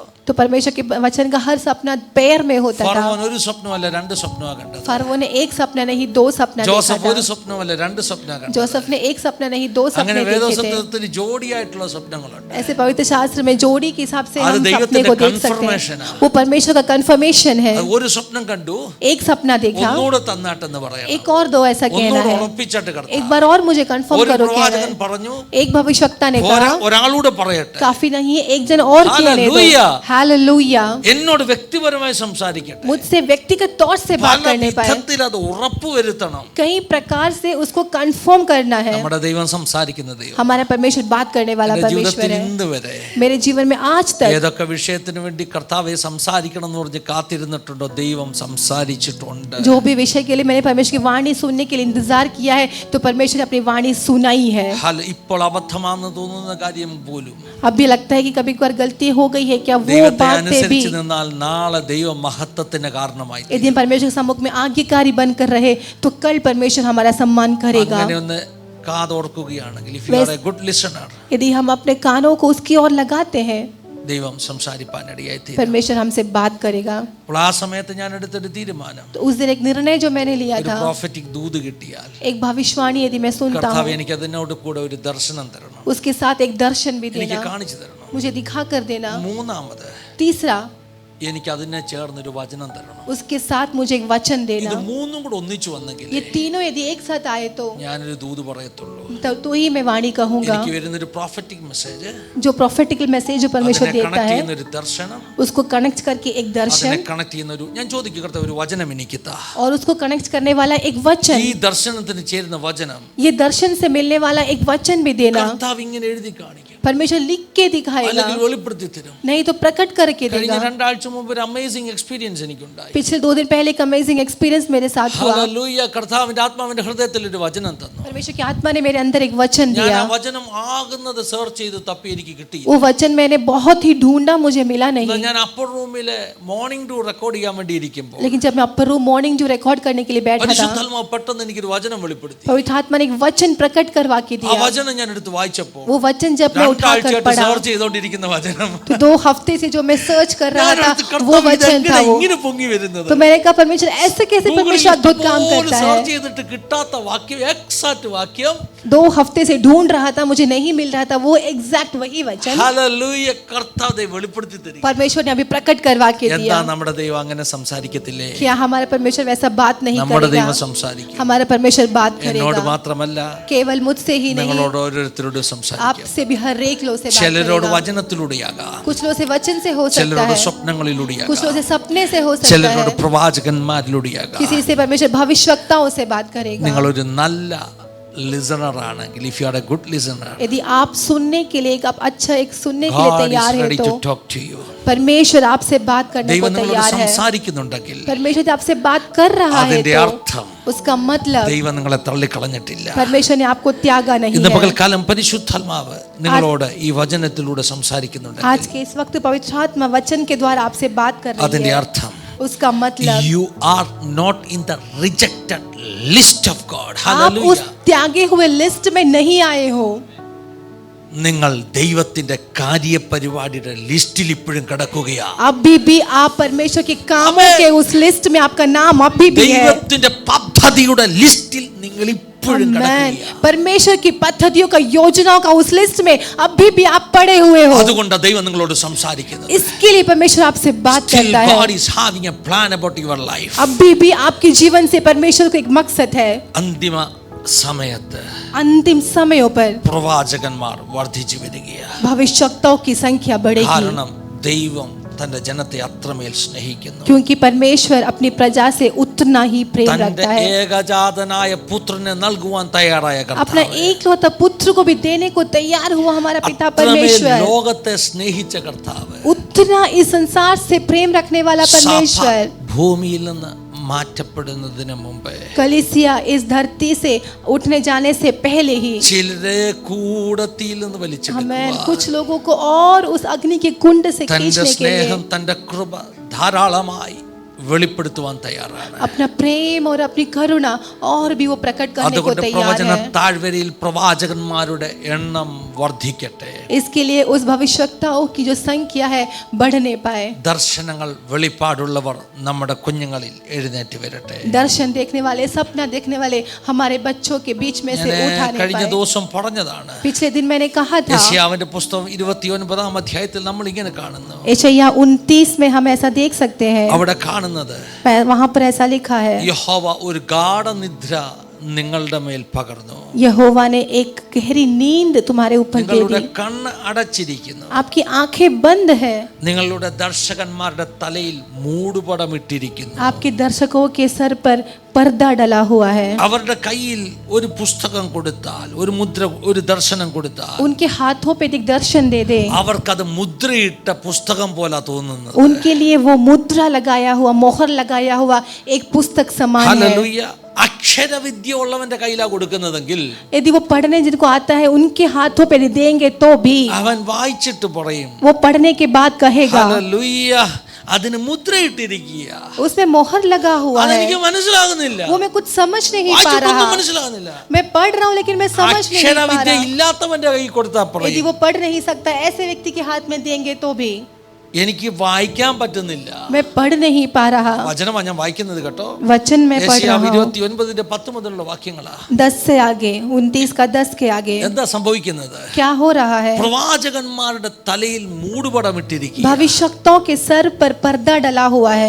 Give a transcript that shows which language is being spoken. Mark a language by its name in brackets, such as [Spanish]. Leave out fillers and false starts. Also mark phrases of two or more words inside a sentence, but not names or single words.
[Hindi] तो परमेश्वर के वचन का हर सपना पैर में होता था. [Malayalam] ഫറവോൻ ഒരു സ്വപ്നമല്ല രണ്ട് സ്വപ്നമാ കണ്ടത്. [Hindi] फरवो ने एक सपना नहीं दो सपना देखा [Malayalam] ജോസഫ് [Hindi] था. [Malayalam] ഒരു സ്വപ്നമല്ല രണ്ട് സ്വപ്നം കണ്ടത്. [Hindi] जोसेफ ने एक सपना नहीं दो [Malayalam] അങ്ങനെ [Hindi] सपने देखे थे. [Malayalam] വേദോസത്തിൽ ജോഡിയായിട്ടുള്ള സ്വപ്നങ്ങളുണ്ട്. [Hindi] ऐसे पवित्र शास्त्र में जोड़ी के हिसाब से [Malayalam] അത് [Hindi] हम सपने [Malayalam] ദൈവത്തിന്റെ [Hindi] को देख सकते confirmation हैं. [Malayalam] ആണ്. [Hindi] वो परमेश्वर का कंफर्मेशन है. [Malayalam] അത് ഒരു സ്വപ്നം കണ്ടു, [Hindi] एक सपना देखा, [Malayalam] ഒന്നുകൂടെ തന്നാട്ടെന്ന് പറയാം. [Hindi] एक और दो ऐसा कहना [Malayalam] ഒന്നുകൂടെ [Hindi] है. [Malayalam] ഉറപ്പിച്ചിട്ട് കടത്താം. [Hindi] एक बार और मुझे कंफर्म [Malayalam] ഒരു [Hindi] करो कहना [Malayalam] പ്രവാചകൻ [Hindi] है. [Malayalam] പറഞ്ഞു, [Hindi] एक भविष्यवक्ता ने कहा [Malayalam] ഒരാളൂടെ പറയട്ടെ, [Hindi] काफी नहीं है, एक जन और कहने दो. Hallelujah. हालेलुया. [Malayalam] എന്നോട് വ്യക്തിപരമായി സംസാരിക്കട്ടെ. [Hindi] मुझसे व्यक्तिगत तौर से बात [Malayalam] പല [Hindi] करने पाए, [Malayalam] വിധത്തിൽ അത് ഉറപ്പുവരുത്തണം. [Hindi] कई प्रकार से उसको कंफर्म करना है. [Malayalam] നമ്മുടെ ദൈവം സംസാരിക്കുന്ന ദൈവം. [Hindi] हमारा परमेश्वर बात करने वाला [Malayalam] എൻ്റെ [Hindi] परमेश्वर [Malayalam] ജീവിതത്തിൽ [Hindi] है. [Malayalam] ഇന്ന് വരെ [Hindi] मेरे जीवन में आज तक [Malayalam] ഏതൊക്കെ വിഷയത്തിന് വേണ്ടി കർത്താവെ സംസാരിക്കണം എന്ന് പറഞ്ഞ് കാത്തിരുന്നിട്ടുണ്ടോ, ദൈവം സംസാരിച്ചിട്ടുണ്ട്. [Hindi] जो भी विषय के लिए मैंने परमेश्वर की वाणी सुनने के लिए इंतजार किया है तो परमेश्वर ने अपनी वाणी सुनाई है. [Malayalam] ഇപ്പോൾ അബദ്ധമാണെന്ന് തോന്നുന്ന കാര്യം പോലും [Hindi] अभी लगता है कि कभी कभार गलती हो गई है क्या, वो [Malayalam] ദൈവത്തെ [Hindi] बात पे भी [Malayalam] അനുസരിച്ച് നിന്നാൽ നാളെ ദൈവ മഹത്വത്തിന് കാരണമായി. [Hindi] यदि हम परमेश्वर के सम्मुख में आज्ञाकारी बनकर रहे तो कल परमेश्वर हमारा सम्मान करेगा. [Malayalam] അങ്ങനെ ഒന്ന് കാതോർക്കുകയാണെങ്കിൽ, [English] if you are a good listener, [Hindi] यदि हम अपने कानों को उसकी ओर लगाते हैं [Malayalam] ദൈവം സംസാരിപ്പാനിടയായി തീരും. [Hindi] परमेश्वर हमसे बात करेगा. [Malayalam] അപ്പോൾ ആ സമയത്ത് ഞാൻ എടുത്തൊരു തീരുമാനം, [Hindi] तो उस दिन एक निर्णय जो मैंने लिया [Malayalam] ഒരു [Hindi] था, [Malayalam] പ്രോഫറ്റിക് ദൂത് കിട്ടിയാൽ [Hindi] एक भविष्यवाणी यदि मैं सुनता [Malayalam] കർത്താവ് [Hindi] हूँ [Malayalam] എനിക്ക് അതിനോട് കൂടെ ഒരു ദർശനം തരണം, [Hindi] उसके साथ एक दर्शन भी [Malayalam] എനിക്ക് [Hindi] देना, [Malayalam] കാണിച്ചു തരണം. [Hindi] मुझे दिखा कर देना. [Malayalam] മൂന്നാമത് [Hindi] तीसरा, [Malayalam] എനിക്ക് അതിനെ ചേർന്നൊരു വചനം തരണം. [Hindi] उसके साथ मुझे एक वचन [Malayalam] ഇത് [Hindi] देना. [Malayalam] മൂന്നും കൂടെ ഒന്നിച്ചു വന്നെങ്കിൽ [Hindi] ये तीनों यदि एक साथ आए तो [Malayalam] ഞാനൊരു ദൂത് പറയത്തുള്ളൂ. [Hindi] तो ही मैं वाणी कहूंगा. [Malayalam] എനിക്ക് വരുന്നൊരു [English] prophetic message, [Hindi] जो [English] prophetical message [Hindi] जो परमेश्वर [Malayalam] അതിനെ [Hindi] देता [Malayalam] കണക്ട് [Hindi] है [Malayalam] ചെയ്യുന്ന ഒരു ദർശനം, [Hindi] उसको कनेक्ट करके एक [Malayalam] അതിനെ [Hindi] दर्शन, [Malayalam] കണക്ട് ചെയ്യുന്ന ഒരു, ഞാൻ ചോദിക്കും കർത്താവ് ഒരു വചനം എനിക്ക് താ. [Hindi] और उसको कनेक्ट करने वाला एक वचन, [Malayalam] ഈ ദർശനത്തിന് ചേരുന്ന വചനം [Hindi] ये दर्शन से मिलने वाला एक वचन भी देना. [Malayalam] കർത്താവ് ഇങ്ങനെ എഴുതി കാണിക്കും, [Hindi] परमेश्वर लिख के दिखाएगा, [Malayalam] അല്ലെങ്കിൽ വെളിപ്പെടുത്തി തരും. [Hindi] नहीं तो प्रकट करके [Malayalam] കഴിഞ്ഞ [Hindi] देगा. [Malayalam] 2 ആഴ്ച मुंब ഒരു [English] amazing experience [Malayalam] എനിക്കുണ്ടായി. [Hindi] पिछले 2 दिन पहले एक [English] amazing experience [Hindi] मेरे साथ हुआ. [Malayalam] ഹല്ലേലൂയ. കർത്താവിന്റെ ആത്മാവിന്റെ ഹൃദയത്തിൽ ഒരു വചനം തന്നു. [Hindi] परमेश्वर की आत्मा ने मेरे अंदर एक वचन [Malayalam] ഞാൻ [Hindi] दिया. [Malayalam] ആ വചനം ആകുന്നത് സെർച്ച് ചെയ്ത് തപ്പി എനിക്ക് കിട്ടി. [Hindi] वो वचन मैंने बहुत ही ढूंढा, मुझे मिला नहीं. [Malayalam] ഞാൻ അപ്പർ റൂമിലെ മോർണിംഗ് ഡൂ റെക്കോർഡ് ചെയ്യാൻ വേണ്ടി ഇരിക്കുമ്പോൾ [Hindi] लेकिन जब मैं अपर रूम मॉर्निंग जो रिकॉर्ड करने के लिए बैठा था, [Malayalam] പരിശുദ്ധാത്മാവ് പെട്ടെന്ന് എനിക്കൊരു വചനം വെളിപ്പെടുത്തി. [Hindi] पवित्र आत्मा ने एक वचन प्रकट करवा के [Malayalam] ആ [Hindi] दिया. [Malayalam] വചനം ഞാൻ എടുത്ത് വായിച്ചപ്പോൾ [Hindi] वो वचन जब मैं उठाकर पढ़ा [Malayalam] സെർച്ച് ചെയ്തുകൊണ്ടിരിക്കുന്ന വചനം, [Hindi] तो 2 हफ्ते से जो मैं सर्च कर रहा था वो [Malayalam] കർത്താവ് [Hindi] वचन था. [Malayalam] ഇതെങ്ങനെ [Hindi] वो [Malayalam] ഇങ്ങനെ പൊങ്ങി വരുന്നത്? [Hindi] तो मैंने कहा परमेश्वर ऐसे कैसे परमेश्वर अद्भुत काम करता है. [Malayalam] സെർച്ച് ചെയ്തിട്ട് കിട്ടാത്ത വാക്യം, എക്സാക്ട് വാക്യം [Hindi] 2 हफ्ते से ढूंढ रहा था, मुझे नहीं मिल रहा था वो एग्जैक्ट वही वचन [Malayalam] ഹല്ലേലൂയ. കർത്താവ് വെളിപ്പെടുത്തി തരും. [Hindi] परमेश्वर ने अभी प्रकट करवा के [Malayalam] എന്താ [Hindi] दिया. [Malayalam] നമ്മുടെ ദൈവം അങ്ങനെ സംസാരിക്കത്തില്ലേ? [Hindi] क्या हमारा परमेश्वर वैसा बात नहीं [Malayalam] നമ്മുടെ [Hindi] करेगा? [Malayalam] ദൈവം സംസാരിക്കും. [Hindi] हमारा परमेश्वर बात [Malayalam] എന്നോട് [Hindi] करेगा. [Malayalam] മാത്രമല്ല, [Hindi] केवल मुझसे ही नहीं, [Malayalam] നിങ്ങളോട് ഓരോരുത്തരോടും സംസാരിക്കും. [Hindi] आपसे भी हर एक लोग से बात [Malayalam] ചിലരോട് [Hindi] करेगा. [Malayalam] വചനത്തിലൂടെയാകാം, [Hindi] कुछ लोग से वचन से हो सकता [Malayalam] ചിലരോട് [Hindi] है, कुछ [Malayalam] സ്വപ്നങ്ങളിലൂടെയാകാം, [Hindi] लोग से सपने से हो सकता [Malayalam] ചിലരോട് [Hindi] है, [Malayalam] പ്രവാചകന്മാരിലൂടെയാകാം. [Hindi] किसी से परमेश्वर भविष्यवक्ताओं से बात करेगा. [Malayalam] നിങ്ങളൊരു നല്ല ലിസണർ ആണെങ്കിൽ, [English] if you are a good listener, [Hindi] यदि आप सुनने के लिए आप अच्छा एक सुनने के लिए [English] God is [Hindi] तैयार है ready तो [English] to talk to you. [Hindi] परमेश्वर आपसे बात करने को [Malayalam] ദൈവം നിങ്ങളോട് [Hindi] तैयार है. [Malayalam] സംസാരിക്കുന്നുണ്ടെങ്കിൽ [Hindi] परमेश्वर जब आपसे बात कर रहा है [Malayalam] അതിന്റെ [Hindi] तो [Malayalam] അർത്ഥം [Hindi] उसका मतलब [Malayalam] ദൈവം നിങ്ങളെ തള്ളിക്കളഞ്ഞിട്ടില്ല. [Hindi] परमेश्वर ने आपको त्यागा नहीं [Malayalam] ഇന്ന് [Hindi] है. [Malayalam] പകൽക്കാലം പരിശുദ്ധാത്മാവ് നിങ്ങളോട് ഈ വചനത്തിലൂടെ സംസാരിക്കുന്നുണ്ട്. [Hindi] आज के इस वक्त पवित्र आत्मा वचन के द्वारा आपसे बात कर रही [Malayalam] അതിന്റെ [Hindi] है. [Malayalam] അർത്ഥം [Hindi] उसका मतलब [English] you are not in the rejected list of God. [Hindi] आप Hallelujah. उस त्यागे हुए लिस्ट में नहीं आए हो. [Malayalam] നിങ്ങൾ ദൈവത്തിന്റെ കാര്യപരിപാടിയുടെ ലിസ്റ്റിൽ ഇപ്പോഴും കിടക്കുകയാണ്. [Hindi] अभी भी आप परमेश्वर के कामों के उस लिस्ट में आपका नाम अभी भी है. [Malayalam] ദൈവത്തിന്റെ പദ്ധതിയുടെ ലിസ്റ്റിൽ നിങ്ങൾ ഇപ്പോഴും കിടക്കുകയാണ്. [Hindi] परमेश्वर की पद्धतियों का, योजनाओं का उस लिस्ट में अभी भी आप पड़े हुए हो. [Malayalam] അതുകൊണ്ട് ദൈവം നിങ്ങളോട് സംസാരിക്കുന്നത്. [Hindi] इसके लिए परमेश्वर आपसे बात करता है. [English] God is having a plan about your life. [Hindi] अभी भी आपके जीवन से परमेश्वर को एक मकसद है. [Malayalam] അന്തിമ സമയത്ത് [Hindi] अंतिम समयों पर [Malayalam] പ്രവാചകന്മാർ വർദ്ധിച്ചു വരികയാണ്. [Hindi] भविष्यवक्ताओं की संख्या बढ़ेगी. [Malayalam] കാരണം ദൈവം തന്റെ ജനത്തെ അത്രമേൽ സ്നേഹിക്കുന്നു. [Hindi] क्योंकि परमेश्वर अपनी प्रजा से उतना ही प्रेम [Malayalam] തന്റെ [Hindi] रखता है. [Malayalam] ഏകജാതനായ പുത്രനെ നൽകുവാൻ തയ്യാറായ [Hindi] अपना [Malayalam] കർത്താവ്, [Hindi] एकलौता पुत्र को भी देने को तैयार हुआ हमारा पिता [Malayalam] അത്രമേൽ [Hindi] परमेश्वर. [Malayalam] ലോകത്തെ സ്നേഹിച്ച കർത്താവ്, [Hindi] उतना इस संसार से प्रेम रखने वाला [Malayalam] സഭ [Hindi] परमेश्वर [Malayalam] ഭൂമിയിൽ നിന്ന് മാറ്റപ്പെടുന്നതിന് മുമ്പേ [Hindi] कलीसिया इस धरती से उठने जाने से पहले ही [Malayalam] ചിലരെ കൂടത്തിയിൽ നിന്ന് [Hindi] हमें [Malayalam] വലിച്ചെടുക്കുക. [Hindi] कुछ लोगों को और उस अग्नि के कुंड से [Malayalam] തന്റെ [Hindi] खींचने के लिए [Malayalam] സ്നേഹം തന്റെ കൃപ ധാരാളമായി വെളിപ്പെടുത്തുവാൻ തയ്യാറാണ്. [Hindi] अपना प्रेम और अपनी करुणा और भी वो प्रकट करने को [Malayalam] അതുകൊണ്ട് [Hindi] तैयार [Malayalam] പ്രവചന [Hindi] है. [Malayalam] താഴ്വരയിൽ പ്രവാചകന്മാരുടെ എണ്ണം വർദ്ധിക്കട്ടെ. [Hindi] इसके लिए उस भविष्यवक्ताओं की जो संख्या है बढ़ने पाए. [Malayalam] ദർശനങ്ങൾ വെളിപ്പാടുള്ളവർ നമ്മുടെ കുഞ്ഞുങ്ങളിൽ എഴുന്നേറ്റ് വരട്ടെ. [Hindi] दर्शन देखने वाले, सपना देखने वाले हमारे बच्चों के बीच में से [Malayalam] ഞാൻ [Hindi] उठाने [Malayalam] കഴിഞ്ഞ [Hindi] पाए. [Malayalam] ദിവസം പറഞ്ഞതാണ്. [Hindi] पिछले दिन मैंने कहा था, [Malayalam] യെശയ്യാവിന്റെ പുസ്തകം 29-ാം അധ്യായത്തിൽ നമ്മൾ ഇങ്ങനെ കാണുന്നു. [Hindi] यशायाह 29 में हम ऐसा देख सकते हैं. [Malayalam] അവിടെ കാണുന്നത് [Hindi] वहां पर ऐसा लिखा है, [Malayalam] യഹോവ ഒരു ഗാഢനിദ്ര നിങ്ങളുടെ മേൽ പകർന്നു. [Hindi] यहोवा ने एक गहरी नींद तुम्हारे ऊपर दे [Malayalam] നിങ്ങളുടെ [Hindi] दी. [Malayalam] കണ്ണ് അടച്ചിരിക്കുന്നു. [Hindi] आपकी आंखें बंद है. [Malayalam] നിങ്ങളുടെ ദർശകന്മാരുടെ തലയിൽ മൂടുപടമിട്ടിരിക്കുന്നു. [Hindi] आपके दर्शकों के सर पर पर्दा डला हुआ है. [Malayalam] അവരുടെ കയ്യിൽ ഒരു പുസ്തകം കൊടുത്താൽ, ഒരു മുദ്ര, ഒരു ദർശനം കൊടുത്താൽ, [Hindi] उनके हाथों पे एक दर्शन दे दे, [Malayalam] അവർക്കത് മുദ്രയിട്ട പുസ്തകം പോലെ തോന്നുന്നത്. [Hindi] उनके लिए वो मुद्रा लगाया हुआ, मोहर लगाया हुआ एक पुस्तक समान है. [Malayalam] ഹല്ലേലൂയ. അക്ഷരവിദ്യ ഉള്ളവന്റെ കയ്യിലാ കൊടുക്കുന്നതെങ്കിൽ [Hindi] यदि वो पढ़ने जिनको आता है उनके हाथों पे देंगे तो भी [Malayalam] അവൻ വായിച്ചിട്ട് പറയും, [Hindi] वो पढ़ने के बाद कहेगा, [Malayalam] ഹല്ലേലൂയ, അതിന് മുദ്രയിട്ടിരിക്കുക. [Hindi] उसमें मोहर लगा हुआ है. [Malayalam] അതെനിക്ക് മനസ്സിലാകുന്നില്ല, [Hindi] वो मैं कुछ समझ नहीं पा [Malayalam] വായിച്ചിട്ടൊന്നും [Hindi] रहा. [Malayalam] മനസ്സിലാകുന്നില്ല. [Hindi] मैं पढ़ रहा हूँ लेकिन मैं समझ नहीं पा [Malayalam] അക്ഷരവിദ്യ [Hindi] रहा. [Malayalam] ഇല്ലാത്തവന്റെ കൈ കൊടുത്താൽ [Hindi] यदि [Malayalam] പറയും, [Hindi] वो पढ़ नहीं सकता, ऐसे व्यक्ति के हाथ में देंगे तो भी [Malayalam] എനിക്ക് വായിക്കാൻ പറ്റുന്നില്ല. [Hindi] मैं पढ़ नहीं पा रहा. [Malayalam] വചനമാണ് ഞാൻ വായിക്കുന്നത് കേട്ടോ. [Hindi] वचन में पढ़ रहा [Malayalam] യെശയ്യാവ് [Hindi] हूँ. [Malayalam] 29:10 മുതലുള്ള വാക്യങ്ങളാ. [Hindi] 10 से आगे, 29 का 10 के आगे [Malayalam] എന്താ സംഭവിക്കുന്നത്? [Hindi] क्या हो रहा है? [Malayalam] പ്രവാചകന്മാരുടെ തലയിൽ മൂടുപടമിട്ടിരിക്കുക. [Hindi] भविष्यवक्ताओं के सर पर पर्दा डला हुआ है.